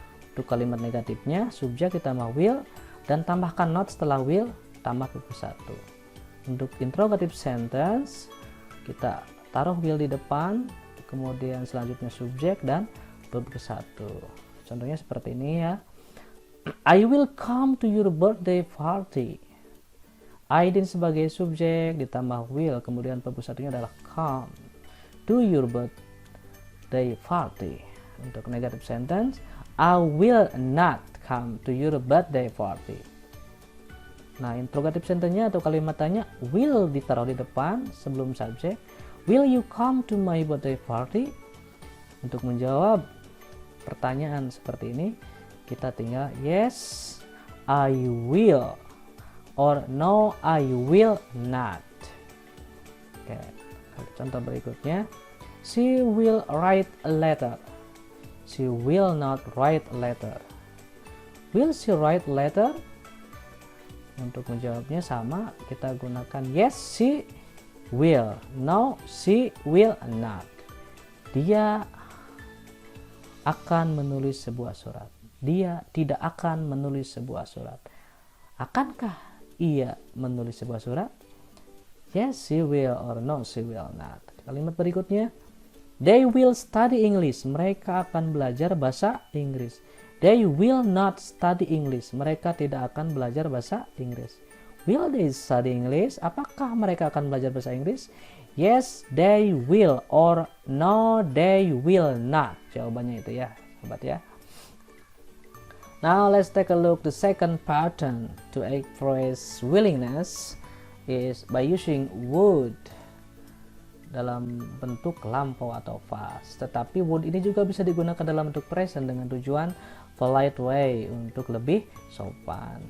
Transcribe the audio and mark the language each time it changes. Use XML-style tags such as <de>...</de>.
<id>Untuk kalimat negatifnya subjek ditambah will dan tambahkan not setelah will tambah verb 1. Untuk interrogative sentence kita taruh will di depan, kemudian selanjutnya subjek dan verb 1. Contohnya seperti ini ya.</id> <en>I will come to your birthday party.</en> <id>I din sebagai subjek ditambah will, kemudian verb 1-nya adalah come to your birthday party. Untuk</id> <en>negative sentence, I will not come to your birthday party.</en> <id>Nah, interrogative sentence-nya atau kalimat tanya will ditaruh di depan sebelum subjek.</id> <en>Will you come to my birthday party?</en> <id>Untuk menjawab pertanyaan seperti ini, kita tinggal</id> <en>yes, I will, or no, I will not.</en> <id>Oke, contoh berikutnya,</id> <en>she will write a letter. She will not write a letter. Will she write a letter?</en> <id>Untuk menjawabnya sama, kita gunakan</id> <en>yes, she will, no, she will not.</en> <id>Dia akan menulis sebuah surat. dia tidak akan menulis sebuah surat. Akankah ia menulis sebuah surat?</id> <en>Yes, she will, or no, she will not.</en> <id>Kalimat berikutnya,</id> <en>they will study English.</en> <id>Mereka akan belajar bahasa Inggris.</id> <en>They will not study English.</en> <id>Mereka tidak akan belajar bahasa Inggris.</id> <en>Will they study English?</en> <id>Apakah mereka akan belajar bahasa Inggris?</id> <en>Yes, they will, or no, they will not.</en> <id>Jawabannya itu ya, sobat ya.</id> <en>Now let's take a look the second pattern to express willingness is by using would</en> <id>dalam bentuk lampau atau</id> <en>past.</en> <id>Tetapi would ini juga bisa digunakan dalam bentuk present dengan tujuan</id> <en>polite way,</en> <id>untuk lebih sopan.</id>